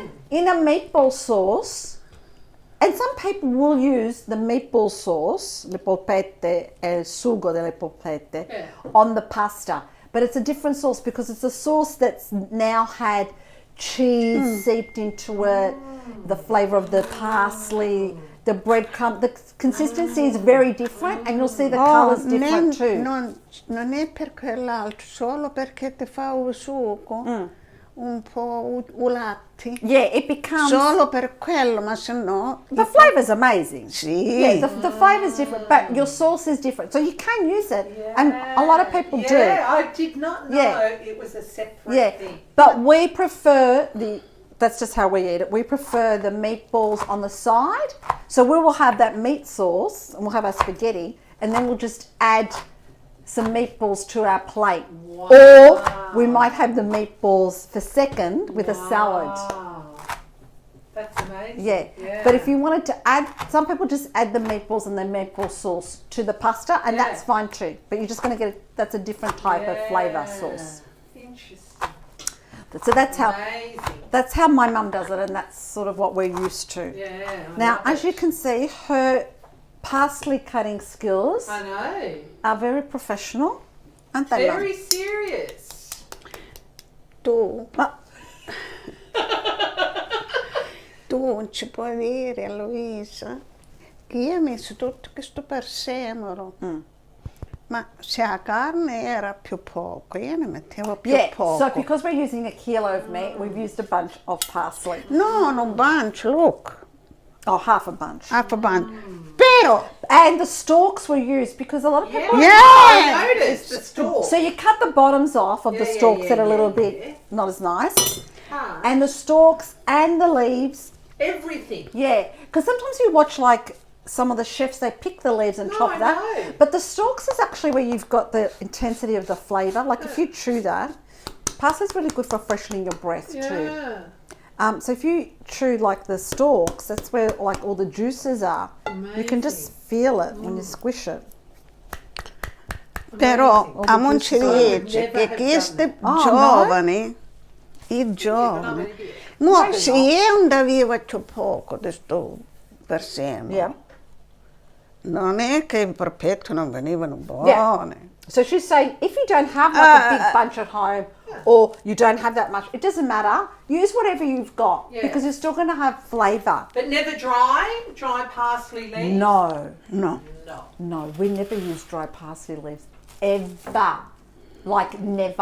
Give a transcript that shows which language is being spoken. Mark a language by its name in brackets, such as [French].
[English] In a meatball sauce, and some people will use the meatball sauce, le polpette, il sugo delle polpette, on the pasta. But it's a different sauce because it's a sauce that's now had cheese seeped into it, the flavour of the parsley, the breadcrumb. The consistency is very different and you'll see the colour's different too. [Italian] Non è per quell'altro, solo perché ti fa un sugo un po' ulati. [English] Yeah, it becomes... [Italian] Solo per quello, ma se no... [English] The flavour's amazing. [Italian] Sì. [English] Yeah, the flavour's different, but your sauce is different. So you can use it, and a lot of people do. Yeah, I did not know it was a separate thing. But we prefer that's just how we eat it. We prefer the meatballs on the side. So we will have that meat sauce, and we'll have our spaghetti, and then we'll just add some meatballs to our plate. Wow. Or we might have the meatballs for second with a salad. That's amazing. Yeah. But if you wanted to add, some people just add the meatballs and the meatball sauce to the pasta, and that's fine too. But you're just going to get, that's a different type of flavour sauce. Interesting. So that's how my mum does it, and that's sort of what we're used to. Yeah. Now, as you can see, her parsley cutting skills are very professional, aren't they? Very serious. [Italian] Tu ci puoi dire a Luisa che io ho messo tutto questo prezzemolo, ma se la carne era più poco, io ne mettevo più poco. [English] So because we're using a kilo of meat, we've used a bunch of parsley. No, no bunch, look. Oh, half a bunch. Half a bunch. Pero, and the stalks were used because a lot of people... I noticed the stalks. So you cut the bottoms off of the stalks that are a little bit not as nice. And the stalks and the leaves. Everything. Yeah, because sometimes you watch like some of the chefs, they pick the leaves and chop that. But the stalks is actually where you've got the intensity of the flavour. Like if you chew that, parsley's really good for freshening your breath too. So if you chew like the stalks, that's where like all the juices are. Amazing. You can just feel it when you squish it. [Italian] Però a non ci dice che questi giovani, i giovani, no, se io non avevo più poco di sto prezzemolo, non è che i porpetti non venivano buoni. [English] So she's saying if you don't have like a big bunch at home or you don't have that much, it doesn't matter. Use whatever you've got because you're still going to have flavour. But never dry parsley leaves? No, we never use dry parsley leaves ever. Like never.